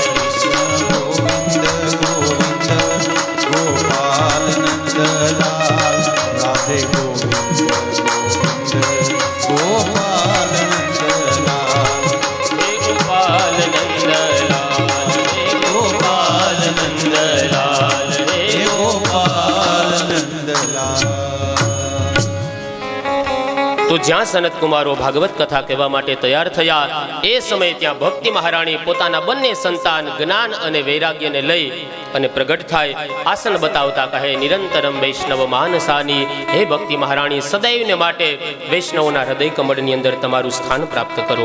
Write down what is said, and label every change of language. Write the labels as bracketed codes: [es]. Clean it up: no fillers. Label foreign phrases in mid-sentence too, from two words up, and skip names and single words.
[hi] कृष्ण गोविंद गोविंद गोपाल नंदलाल राधे गोविंद गोविंद गोपाल नंदलाल हे गोपाल नंदलाल हे गोपाल नंदलाल हे हे गोपाल नंदलाल [gu] તો જ્યાં સનત કુમારો ભાગવત કથા કહેવા માટે તૈયાર થયા એ સમયે ત્યાં ભક્તિ મહારાણી પોતાના બંને સંતાન જ્ઞાન અને વૈરાગ્યને લઈ અને પ્રગટ થાય આસન બતાવતા કહે [sa] निरंतरम वैष्णव मानसानी [gu] હે ભક્તિ મહારાણી સદૈવને માટે વૈષ્ણવના હૃદય કમળની અંદર તમારું સ્થાન પ્રાપ્ત કરો.